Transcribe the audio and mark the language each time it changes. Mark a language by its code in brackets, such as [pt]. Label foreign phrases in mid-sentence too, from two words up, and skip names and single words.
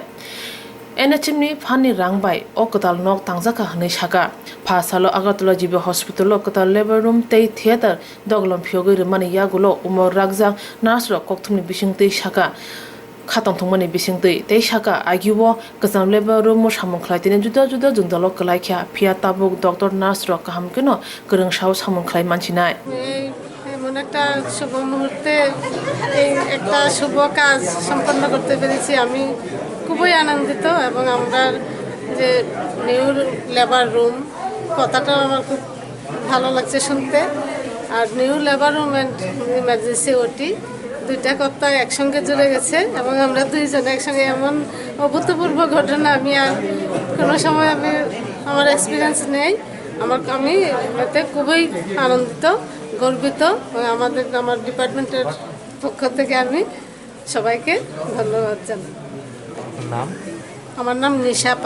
[trk] NHM ni phani rangbai o ketal nok tangjaka hanai saka phasalo Agartala GB Hospital ketal [en] labor room [trk] tei theater doglom phyogai mani yagulo umor ragjang nurse rok kokthumni bisingtei saka khatong thongmani bisingtei tei saka agiwo kesam [en] labor room [trk] mo samung khlaitene juda juda jungdalo kalaikha phia tabuk [en] doctor nurse [trk] rok kaham keno kereng sao samung khlai manchinai [bn] এমন একটা শুভ মুহূর্তে এই একটা শুভ কাজ সম্পন্ন করতে পেরেছি আমি খুবই আনন্দিত এবং আমরা যে [en] new labor room [bn] কথাটাও আমার খুব ভালো লাগছে শুনতে আর [en] new labor room and emergency OT [bn] দুইটা কথা একসঙ্গে জুড়ে গেছে এবং আমরা দুইজনে একসঙ্গে এমন অভূতপূর্ব ঘটনা আমি আর কোনো সময় আমার এক্সপিরিয়েন্স নেই আমি এতে খুবই আনন্দিত গর্বিত আমার ডিপার্টমেন্টের পক্ষ থেকে আমি সবাইকে ধন্যবাদ জানাই আমার নাম নিশা পাল